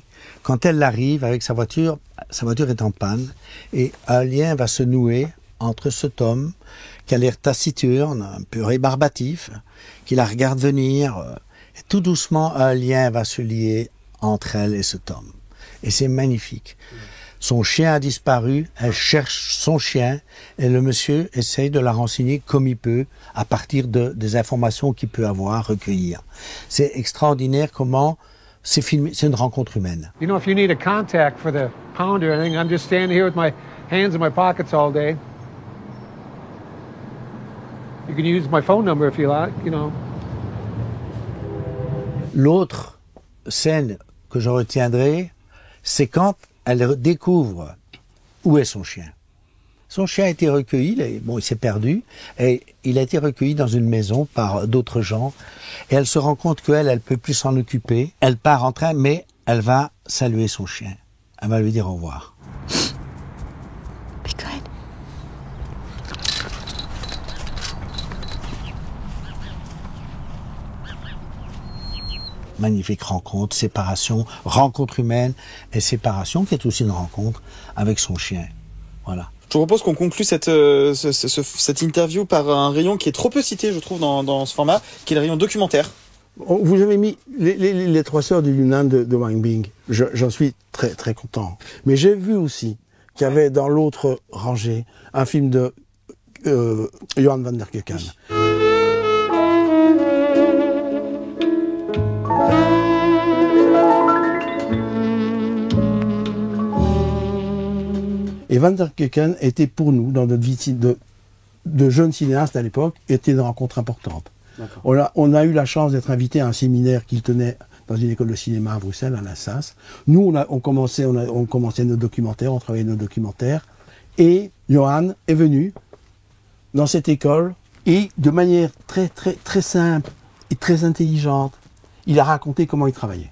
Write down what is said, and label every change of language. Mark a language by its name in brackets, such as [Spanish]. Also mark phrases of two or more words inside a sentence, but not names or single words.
[French] Quand elle arrive avec sa voiture est en panne, et un lien va se nouer entre cet homme, qui a l'air taciturne, un peu rébarbatif, qui la regarde venir, et tout doucement, un lien va se lier entre elle et cet homme. Et c'est magnifique. Son chien a disparu, elle cherche son chien et le monsieur essaye de la renseigner comme il peut à partir des informations qu'il peut avoir, recueillir. C'est extraordinaire comment c'est filmé, c'est une rencontre humaine. [English] You know, if you need a contact for the pound or anything, I'm just standing here with my hands in my pockets all day. You can use my phone number if you like, you know. [French] L'autre scène que je retiendrai, c'est quand elle découvre où est son chien. Son chien a été recueilli, il s'est perdu, et il a été recueilli dans une maison par d'autres gens, et elle se rend compte qu'elle, elle peut plus s'en occuper. Elle part en train, mais elle va saluer son chien. Elle va lui dire au revoir. [English] Be good. [French] Magnifique rencontre, séparation, rencontre humaine et séparation qui est aussi une rencontre avec son chien. Voilà. Je vous propose qu'on conclue cette interview par un rayon qui est trop peu cité, je trouve, dans ce format, qui est le rayon documentaire. Vous avez mis les 3 sœurs du Yunnan de Wang Bing. J'en suis très très content. Mais j'ai vu aussi qu'il y avait dans l'autre rangée un film de Johan van der Keuken. Et Van der Keuken était pour nous, dans notre vie de jeunes cinéastes à l'époque, était une rencontre importante. On a eu la chance d'être invité à un séminaire qu'il tenait dans une école de cinéma à Bruxelles, à l'Assas. Nous, on commençait nos documentaires, on travaillait nos documentaires. Et Johan est venu dans cette école et de manière très simple et très intelligente, il a raconté comment il travaillait.